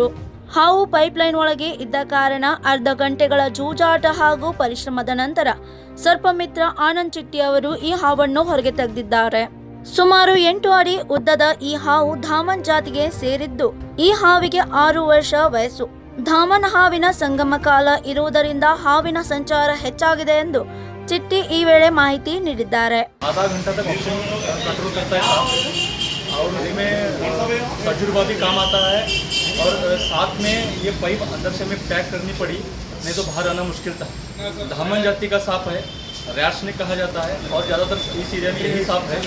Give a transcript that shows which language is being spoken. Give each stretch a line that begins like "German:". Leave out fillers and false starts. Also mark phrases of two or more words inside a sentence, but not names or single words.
Kannada: ಹಾವು ಪೈಪ್ಲೈನ್ ಒಳಗೆ ಇದ್ದ ಕಾರಣ ಅರ್ಧ ಗಂಟೆಗಳ ಜೂಜಾಟ ಹಾಗೂ ಪರಿಶ್ರಮದ ನಂತರ ಸರ್ಪಮಿತ್ರ ಆನಂದ್ ಚಿಟ್ಟಿ ಅವರು ಈ ಹಾವನ್ನು ಹೊರಗೆ ತೆಗೆದಿದ್ದಾರೆ. ಸುಮಾರು 8 ಅಡಿ ಉದ್ದದ ಈ ಹಾವು ಧಾಮನ್ ಜಾತಿಗೆ ಸೇರಿದ್ದು, ಈ ಹಾವಿಗೆ 6 ವರ್ಷ ವಯಸ್ಸು. ಧಾಮನ್ ಹಾವಿನ ಸಂಗಮ ಕಾಲ ಇರುವುದರಿಂದ ಹಾವಿನ ಸಂಚಾರ ಹೆಚ್ಚಾಗಿದೆ ಎಂದು ಚಿಟ್ಟಿ ಈ ವೇಳೆ ಮಾಹಿತಿ ನೀಡಿದ್ದಾರೆ.
Hindi: आधा घंटा तक
English: oxygen control
Hindi: करता है और इसमें तजुर्बा भी काम आता है और साथ में ये पाइप अंदर से हमें पैक करनी पड़ी, नहीं तो बाहर आना मुश्किल था. धामन जाति का सांप है, रैट्स ने कहा जाता है और ज़्यादातर इस एरिया में यही सांप है.